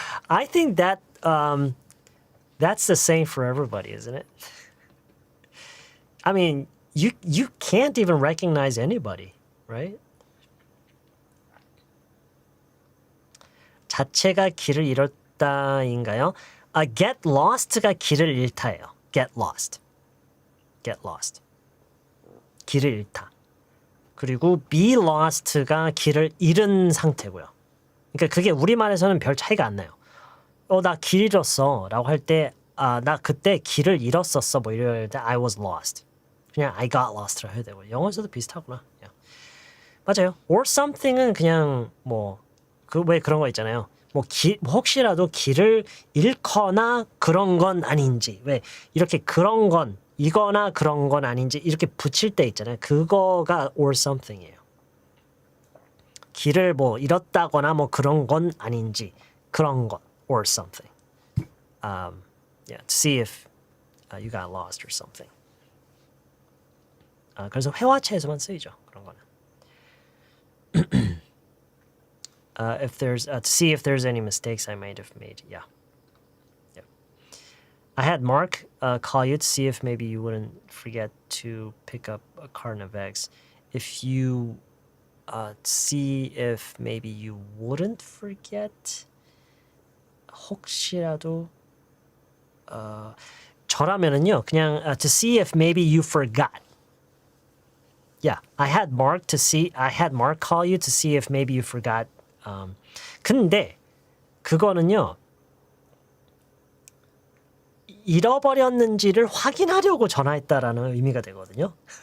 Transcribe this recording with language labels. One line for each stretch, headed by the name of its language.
English: I think that that's the same for everybody, isn't it? I mean, you can't even recognize anybody, right?
Korean: 자체가 길을 잃었다인가요? Get lost가 길을 잃다예요.
English: Get lost.
Korean: 길을 잃다. 그리고 be lost가 길을 잃은 상태고요. 그러니까 그게 우리말에서는 별 차이가 안 나요. 나 길 잃었어 라고 할 때 나 그때 길을 잃었었어 뭐 이럴 때
English: I was lost.
Korean: 그냥
English: I got lost
Korean: 라고 해야 되고 영어에서도 비슷하구나. 맞아요. or something은 그냥 뭐 그 왜 그런 거 있잖아요. 뭐 혹시라도 길을 잃거나 그런 건 아닌지 왜 이렇게 그런 건 이거나 그런 건 아닌지 이렇게 붙일 때 있잖아요. 그거가 or something이에요. 길을 뭐 잃었다거나 뭐 그런 건 아닌지 그런 것 or something.
English: Yeah, to see if you got lost or something.
Korean: 그래서 회화체에서만 쓰이죠. 그런 거는.
English: If there's to see if there's any mistakes I might have made. Yeah. Yeah. I had Mark call you to see if maybe you wouldn't forget to pick up a carton of eggs. If you see if maybe you wouldn't forget.
Korean: 혹시라도 저라면은요 그냥
English: to see if maybe you forgot. Yeah, I had Mark call you to see if maybe you forgot.
Korean: 근데 그거는요 잃어버렸는지를 확인하려고 전화했다라는 의미가 되거든요.